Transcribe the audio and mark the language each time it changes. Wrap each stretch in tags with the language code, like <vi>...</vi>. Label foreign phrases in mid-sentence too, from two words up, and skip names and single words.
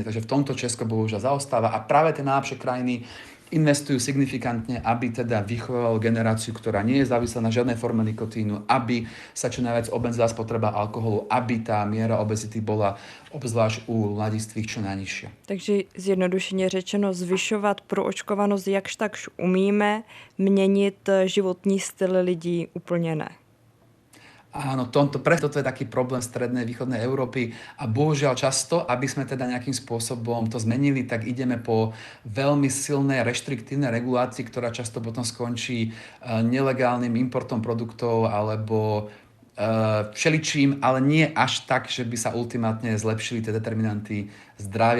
<sk>Takže v tomto Česko bohužiaľ zaostáva a práve tie najlepšie krajiny investujú signifikantne, aby teda vychovalo generáciu, ktorá nie je závislá na žiadnej forme nikotínu, aby sa čo najviac obmedzila spotreba alkoholu, aby tá miera obezity bola obzvlášť u mladistvých čo najnižšia.</sk> <cs>Takže zjednodušeně řečeno, zvyšovat proočkovanost jakž takž umíme, měnit životní styl lidí úplně ne.</cs> <sk>Áno, preto to je taký problém strednej východnej Európy a bohužiaľ často, aby sme teda nejakým spôsobom to zmenili, tak ideme po veľmi silnej reštriktívnej regulácii, ktorá často potom skončí nelegálnym importom produktov alebo všeličím, ale nie až tak, že by sa ultimátne zlepšili tie determinanty zdravia.</sk>